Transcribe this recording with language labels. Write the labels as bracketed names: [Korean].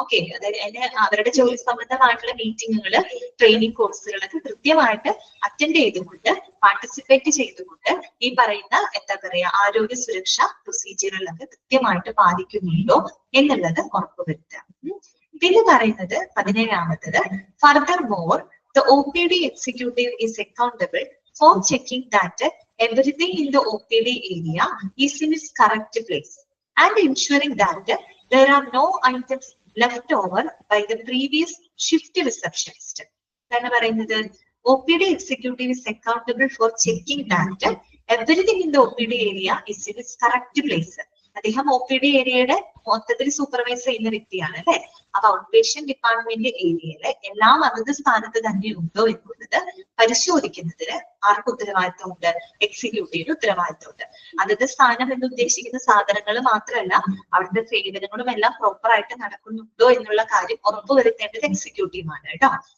[Malayalam] Okay, അതായത് അവരുടെ ജോലി സംബന്ധമായിട്ടുള്ള മീറ്റിങ്ങുകള് ട്രെയിനിങ് കോഴ്സുകളൊക്കെ കൃത്യമായിട്ട് അറ്റൻഡ് ചെയ്തുകൊണ്ട് പാർട്ടിസിപ്പേറ്റ് ചെയ്തുകൊണ്ട് ഈ പറയുന്ന എന്താ പറയാ ആരോഗ്യ സുരക്ഷാ പ്രൊസീജിയറുകളൊക്കെ കൃത്യമായിട്ട് പാലിക്കുന്നുണ്ടോ എന്നുള്ളത് ഉറപ്പുവരുത്തുക. പിന്നെ പറയുന്നത് 17ാമത്തത്, [English] Furthermore the OPD executive is accountable for checking that everything in the OPD area is in its correct place and ensuring that there are no items left over by the previous shift receptionist. [Malayalam] എന്താണ് പറയുന്നത്? [English] OPD executive is accountable for checking that everything in the OPD area is in its correct place. [Malayalam] അദ്ദേഹം OPD ഏരിയയുടെ മൊത്തത്തിൽ supervise ചെയ്യുന്ന വ്യക്തിയാണ് അല്ലെ. അപ്പൊ out patient department ഏരിയയിലെ എല്ലാം അതത് സ്ഥാനത്ത് തന്നെ ഉണ്ടോ എന്നുള്ളത് പരിശോധിക്കുന്നതിന് ആർക്ക് ഉത്തരവാദിത്തമുണ്ട്? എക്സിക്യൂട്ടീവിന് ഉത്തരവാദിത്തമുണ്ട്. അതത് സ്ഥാനം എന്ന് ഉദ്ദേശിക്കുന്ന സാധനങ്ങൾ മാത്രമല്ല, അവിടുത്തെ സേവനങ്ങളും എല്ലാം പ്രോപ്പർ ആയിട്ട് നടക്കുന്നുണ്ടോ എന്നുള്ള കാര്യം ഉറപ്പുവരുത്തേണ്ടത് എക്സിക്യൂട്ടീവാണ് കേട്ടോ.